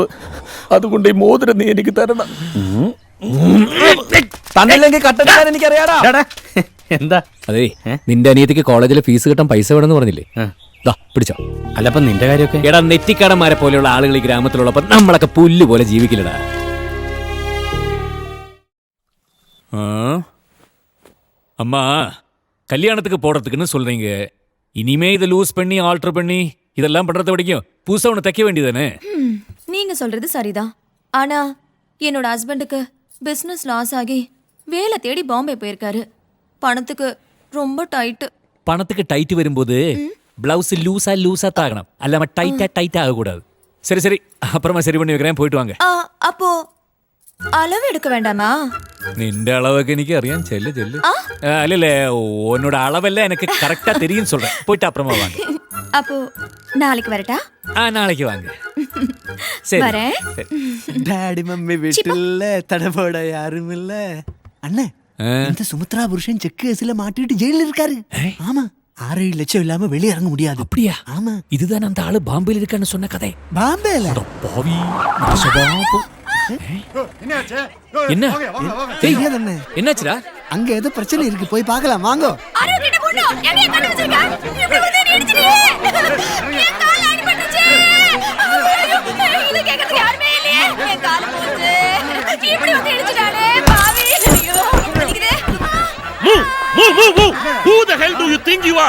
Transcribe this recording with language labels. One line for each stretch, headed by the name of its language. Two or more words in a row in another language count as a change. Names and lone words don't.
Malayalam: അതുകൊണ്ട് ഈ മോതിരം നീ എനിക്ക് തരണം. തന്നില്ലെങ്കിൽ കട്ടെടുക്കാൻ എനിക്കറിയാടാ. എന്താ? അതെ നിന്റെ അനിയത്തിക്ക് കോളേജിലെ ഫീസ് കിട്ടാൻ പൈസ വേണമെന്ന് പറഞ്ഞില്ലേ? പിടിച്ചോ. അല്ലപ്പം നിന്റെ കാര്യമൊക്കെ? എടാ നെറ്റിക്കടന്മാരെ പോലെയുള്ള ആളുകൾ ഈ ഗ്രാമത്തിലുള്ളപ്പോ നമ്മളൊക്കെ പുല്ല് പോലെ ജീവിക്കില്ലടാ.
Tamil: அம்மா கல்யாணத்துக்கு போடுறதுக்குன்னு சொல்றீங்க. இனிமே இது லூஸ் பண்ணி ஆல்டர் பண்ணி இதெல்லாம் பண்றத வரைக்கும் புதுசா ஒன்று தைக்க வேண்டியதானே? நீங்க சொல்றது சரிதான். ஆனா என்னோட ஹஸ்பண்டுக்கு பிசினஸ் லாஸ் ஆகி வேலை தேடி பாம்பே போயிருக்காரு. பணத்துக்கு ரொம்ப டைட். பணத்துக்கு டைட் வரும்போது பிளவுஸ் லூஸா தாகணும். அல்லாம டைட்டா ஆகக்கூடாது. சரி சரி அப்புறமா சரி பண்ணி வைக்கிறேன். போயிட்டு வாங்க. அப்போ அளவு எடுக்க வேண்டாமா?
Malayalam: നിന്റെ അളവൊക്കെ എനിക്ക് അറിയാം. ചെല്ല് അല്ലല്ലേ
Tamil: ഉന്നോட அளவெல்லாம் எனக்கு கரெக்டா தெரியும் சொல்றேன். போயிட்டு அப்புறமா வாங்க. அப்போ நாளைக்கு வரட்டா? நாளைக்கு வாங்க. சரி வரேன். டாடி மம்மி வீட்டுல தடபோட யாரும் இல்ல. அண்ணே இந்த சுமித்ரா புருஷன் செக் கேஸ்ல மாட்டிட்டு ஜெயில இருக்காரு. ஆமா 6-7 லட்சம் இல்லாம வெளியே இறங்க முடியாது. அப்படியா? ஆமா. இதுதான் அந்த ஆளு பாம்பேல இருக்கான்னு சொன்ன கதை. பாம்பேல? பாவி நாசபாபு. என்னாச்சுடா? அங்க ஏதோ பிரச்சனை இருக்கு. போய் பார்க்கலாம் வாங்க.
English: Move! Who the hell do you think you are?